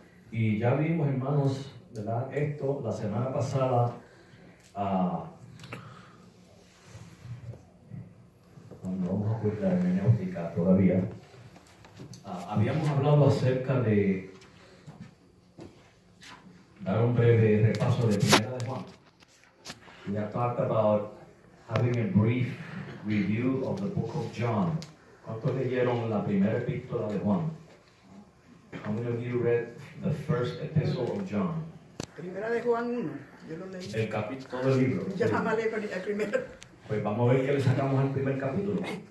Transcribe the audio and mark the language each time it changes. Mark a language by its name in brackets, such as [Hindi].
[Spanish] Y ya vimos, hermanos, ¿verdad? Esto la semana pasada, no vamos a acudir la hermenéutica todavía, habíamos hablado acerca de dar un breve repaso de Primera de Juan. [English] We have talked about having a brief review of the book of John. [Spanish] ¿Cuántos leyeron la primera epístola de Juan? [English] How many of you read the first epistle of John? [Spanish] Primera de Juan 1, yo lo leí. El capítulo, todo el libro. Yo jamás leí el primero. Pues vamos a ver qué le sacamos al primer capítulo.